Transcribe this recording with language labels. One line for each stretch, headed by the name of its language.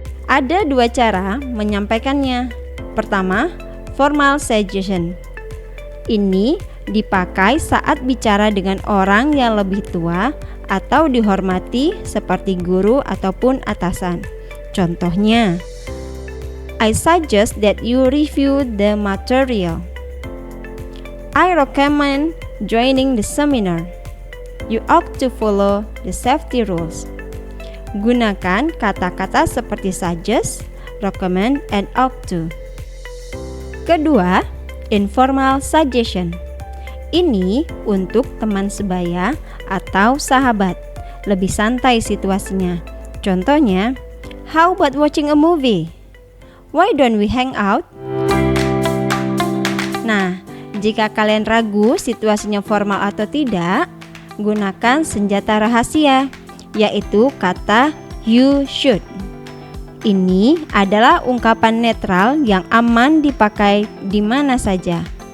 Indonesian: Ada dua cara menyampaikannya. Pertama, formal suggestion. Ini dipakai saat bicara dengan orang yang lebih tua atau dihormati seperti guru ataupun atasan.
English: Contohnya, I suggest that you review the material. I recommend joining the seminar. You ought to follow the safety rules.
Indonesian: Gunakan kata-kata seperti suggest, recommend, and ought to. Kedua, informal suggestion. Ini untuk teman sebaya atau sahabat. Lebih santai situasinya.
English: Contohnya, how about watching a movie? Why don't we hang out?
Indonesian: Nah, jika kalian ragu situasinya formal atau tidak, gunakan senjata rahasia, yaitu kata you should. Ini adalah ungkapan netral yang aman dipakai di mana saja.